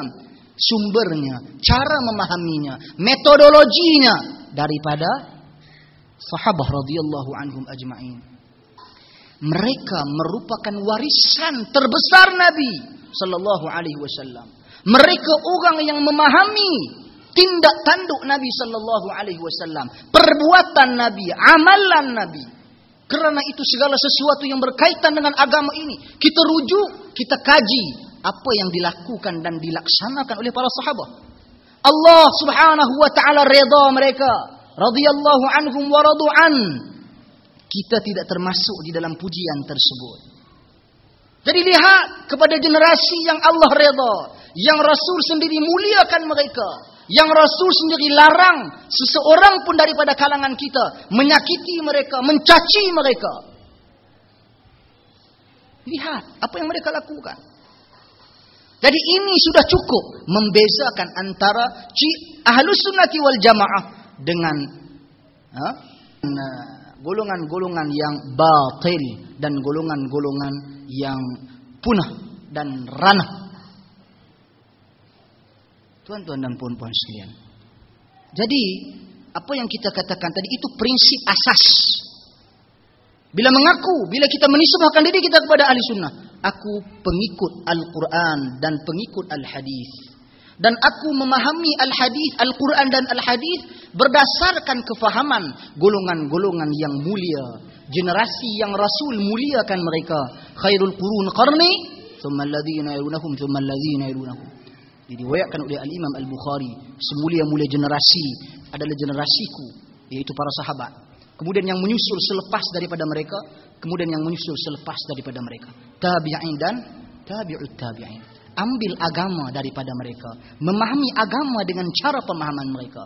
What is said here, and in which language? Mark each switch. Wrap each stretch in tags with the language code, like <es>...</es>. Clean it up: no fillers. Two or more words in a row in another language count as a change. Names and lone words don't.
<ms>Sumbernya, cara memahaminya, metodologinya daripada sahabat</ms> <ar>رضي الله عنهم أجمعين.</ar> <ms>Mereka merupakan warisan terbesar Nabi</ms> <ar>صلى الله عليه وسلم.</ar> <ms>Mereka orang yang memahami tindak tanduk Nabi</ms> <ar>صلى الله عليه وسلم,</ar> <ms>perbuatan Nabi, amalan Nabi. Kerana itu segala sesuatu yang berkaitan dengan agama ini, kita rujuk, kita kaji apa yang dilakukan dan dilaksanakan oleh para sahabat. Allah</ms> <ar>سبحانه وتعالى</ar> <ms>redha mereka,</ms> <ar>رضي الله عنهم ورضوا عنه.</ar> <ms>Kita tidak termasuk di dalam pujian tersebut. Jadi lihat kepada generasi yang Allah redha, yang Rasul sendiri muliakan mereka, yang Rasul sendiri larang seseorang pun daripada kalangan kita menyakiti mereka, mencaci mereka. Lihat apa yang mereka lakukan. Jadi ini sudah cukup membezakan antara</ms> <ar>أهل السنة والجماعة</ar> <ms>dengan golongan-golongan yang batil dan golongan-golongan yang punah dan ranah. Tuan-tuan dan puan-puan sekalian. Jadi, apa yang kita katakan tadi itu prinsip asas. Bila kita menisbahkan diri kita kepada ahli sunnah, aku pengikut Al-Quran dan pengikut Al-Hadis. Dan aku memahami Al-Hadis, Al-Quran dan Al-Hadis berdasarkan kefahaman golongan-golongan yang mulia. Generasi yang Rasul muliakan mereka.</ms> <ar>خير القرون قرني ثم الذين يلونهم ثم الذين يلونهم.</ar> <ms>Diriwayatkan oleh Al-Imam Al-Bukhari, semulia-mulia generasi adalah generasiku, yaitu para sahabat. Kemudian yang menyusul selepas daripada mereka, kemudian yang menyusul selepas daripada mereka. Tabi'in dan tabi'ut tabi'in. Ambil agama daripada mereka, memahami agama dengan cara pemahaman mereka.</ms>